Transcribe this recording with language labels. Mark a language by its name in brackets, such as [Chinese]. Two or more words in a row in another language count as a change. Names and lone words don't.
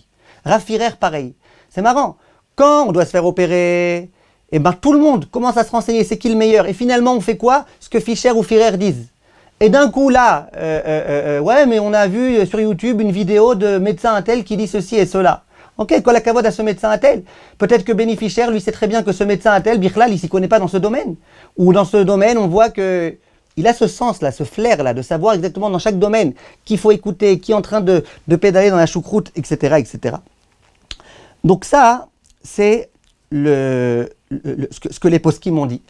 [French] Rav Firer, pareil. C'est marrant. Quand on doit se faire opérer, eh ben, tout le monde commence à se renseigner, c'est qui le meilleur. Et finalement, on fait quoi? Ce que Fischer ou Firer disent. Et d'un coup là, ouais, mais on a vu sur YouTube une vidéo de médecin Intel qui dit ceci et cela. Ok, [Hebrew] כל הכבוד [French] à ce médecin Intel. Peut-être que Benny Fischer, lui, sait très bien que ce médecin Intel, Bichlal, il s'y connaît pas dans ce domaine. Ou dans ce domaine, on voit que il a ce sens-là, ce flair-là, de savoir exactement dans chaque domaine qu'il faut écouter, qui est en train de pédaler dans la choucroute, etc., etc. Donc ça, c'est ce que les poskim m'ont dit.